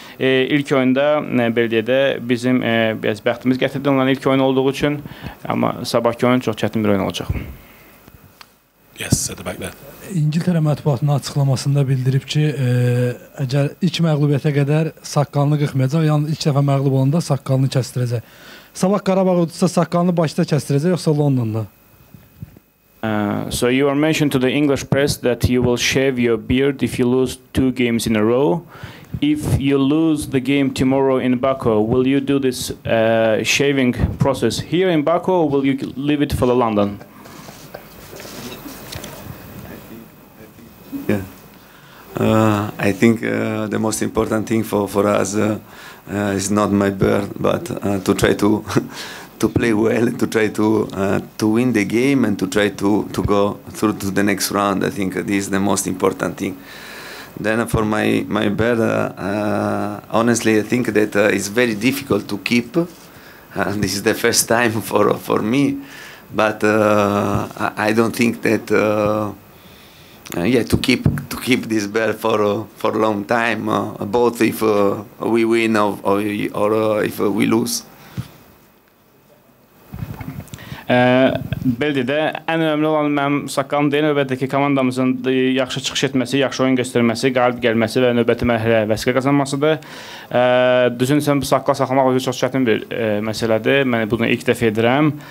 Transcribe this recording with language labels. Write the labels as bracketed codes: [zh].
[az] İlk oyunda Belediye'də bizim biraz bəxtimiz gətirdi onların ilk oyun olduğu üçün, amma sabahki oyun çox çətin bir oyun olacaq. [en] Yes, at the back there. [az] İngiltərə mətbuatının açıqlamasında bildirib ki, əgər ilk məğlubiyyətə qədər saqqalını qıxmayacaq, yəni ilk dəfə məğlub olanda saqqalını kəstirəcək. Sabah Qarabağ uduzsa saqqalını başda kəstirəcək, yoxsa Londonda? [en] So you are mentioned to the English press that you will shave your beard if you lose 2 games in a row. If you lose the game tomorrow in Baku, will you do this shaving process here in Baku, or will you leave it for London? Yeah, I think the most important thing for us is not my beard, but to try to play well, to try to win the game, and to try to go through to the next round. I think this is the most important thing. Then for my beard, honestly, I think that it's very difficult to keep. This is the first time for me, but I don't think that to keep this beard for a long time, both if we win or if we lose. [az] Belli də ən önəmli olan mənim saqqalım deyil, əlbəttə ki, komandamızın yaxşı çıxış etməsi, yaxşı oyun göstərməsi, qalib gəlməsi və növbəti mərhələyə vəsiqə qazanmasıdır. Düzün sən bu saqqal saxlamaq özü çox çətin bir məsələdir. Mən bunu ilk dəfə edirəm.